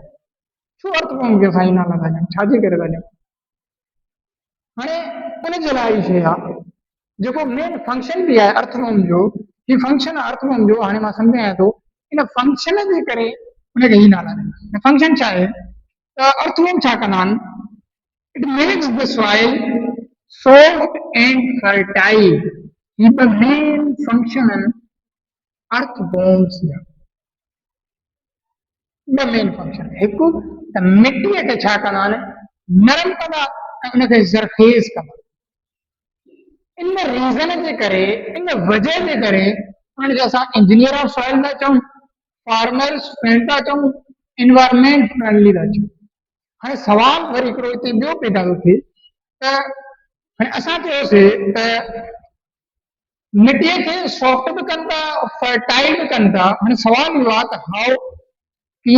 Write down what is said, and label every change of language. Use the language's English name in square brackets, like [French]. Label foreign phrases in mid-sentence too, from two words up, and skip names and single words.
[Sindhi] छो अर्थवर्म खे असां इहे नाला था ॾियूं, छाजे करे था ॾियूं? हाणे उनजे लाइ ई शइ आहे, जेको [English] main function [Sindhi] बि आहे अर्थवर्म जो, ही फंक्शन आहे अर्थवर्म जो। हाणे मां सम्झायां थो, इन फंक्शन जे करे उनखे ई नाला ॾिना। फंक्शन छा आहे त अर्थवॉर्म छा कंदा आहिनि [English] it makes the soil soft and fertile [Sindhi] ही [English] the main function [Sindhi] आहिनि अर्थवॉर्म्स जा ॿ [English] main function [Sindhi] हिकु त मिटीअ खे छा कंदा आहिनि नरम कंदा ऐं उनखे ज़रखेज़ कंदा इन रीज़न जे करे इन वजह जे करे उन्हनि खे असां [English] engineer of soil [Sindhi] था चऊं [English] farmers friend [Sindhi] था चऊं [English] environment friendly [Sindhi] था चऊं हाणे सवाल वरी हिकिड़ो हिते ॿियो पैदा थो थिए त हाणे असां चयोसीं त मिटीअ खे सॉफ्ट बि कनि था फर्टाइल बि कनि था हाणे सवाल इहो आहे त हाउ कीअं